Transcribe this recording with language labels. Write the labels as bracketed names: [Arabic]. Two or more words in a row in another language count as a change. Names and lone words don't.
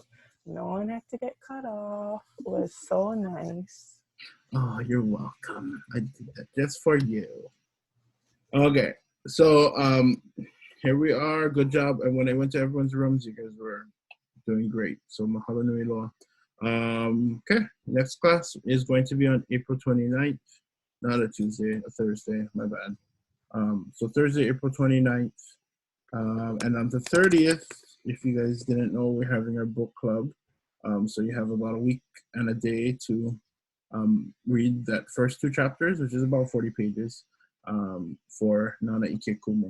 [English] No one had to get cut off. It was so nice. Oh, you're welcome. I did that just for you. Okay. So here we are. Good job. And when I went to everyone's rooms, you guys were doing great. So [Hawaiian] mahalo nui loa. [English] Okay. Next class is going to be on April 29th. Not a Tuesday, a Thursday. My bad. So Thursday, April 29th. And on the 30th, if you guys didn't know, we're having our book club. So you have about a week and a day to read that first 2 chapters, which is about 40 pages, for Nana Ike Kumu.